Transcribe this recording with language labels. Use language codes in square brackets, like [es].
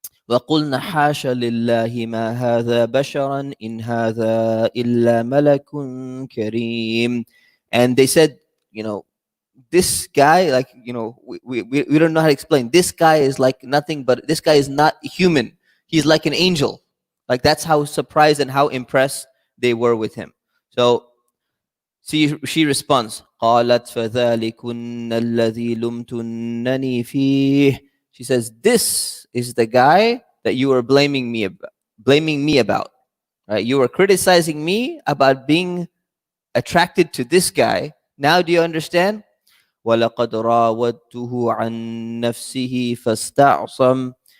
[ar] وَقُلْنَا حَاشَ لِلَّهِ مَا هَذَا بَشَرًا إِنْ هَذَا إِلَّا مَلَكٌ كَرِيمٌ. [en] And they said, this guy, like, we don't know how to explain. This guy is like nothing, but this guy is not human. He's like an angel. Like, that's how surprised and how impressed they were with him. So she responds, [ar] قالت فذلكن الذي لمتنني فيه. [en] She says, this is the guy that you were blaming me about. Right? You were criticizing me about being attracted to this guy. Now do you understand? [ar] وَلَقَدْ رَاوَدْتُهُ عَنْ نَفْسِهِ فَاسْتَعْصَمْ.